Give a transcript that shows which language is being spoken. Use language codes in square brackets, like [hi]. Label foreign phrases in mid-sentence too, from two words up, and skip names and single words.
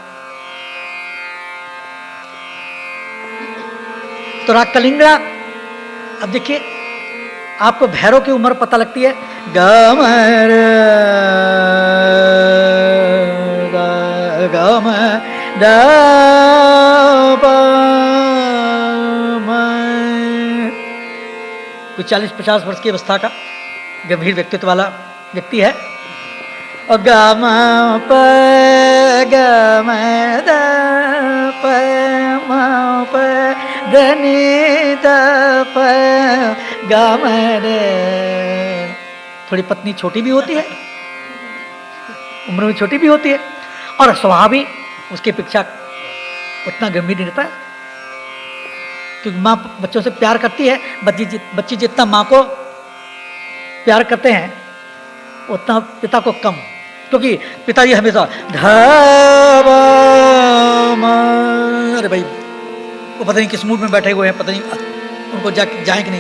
[hi] तो राग कलिंगड़ा, अब देखिए आपको भैरव की उम्र पता लगती है ग म र द ग म द प म, कुछ 40-50 वर्ष की अवस्था का गंभीर व्यक्तित्व वाला व्यक्ति है। और ग म प ग म द प म प ध नि द प ग म रे। थोड़ी पत्नी छोटी भी होती है, उम्र में छोटी भी होती है, और स्वभाव भी उसकी अपेक्षा उतना गंभीर नहीं रहता, क्योंकि माँ बच्चों से प्यार करती है। बच्चे जितना माँ को प्यार करते हैं उतना पिता को कम, क्योंकि पिताजी हमेशा अरे भाई वो पता नहीं किस मूड में बैठे हुए हैं, पता नहीं उनको जाए कि नहीं।